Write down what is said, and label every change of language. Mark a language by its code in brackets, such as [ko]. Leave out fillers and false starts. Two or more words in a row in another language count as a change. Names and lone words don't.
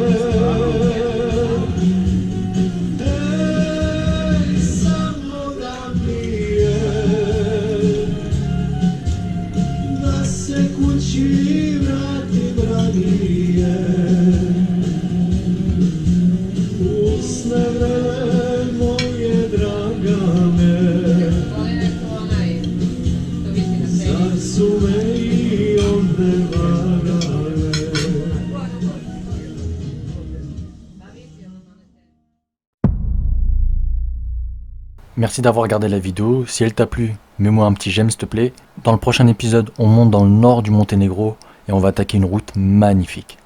[sr] Ej, samo da mi je, da se kući vratim ranije. Moje dragane, zar su me i one varale? [fr] Merci d'avoir regardé la vidéo. Si elle t'a plu, mets-moi un petit j'aime s'il te plaît. Dans le prochain épisode, on monte dans le nord du Monténégro et on va attaquer une route magnifique.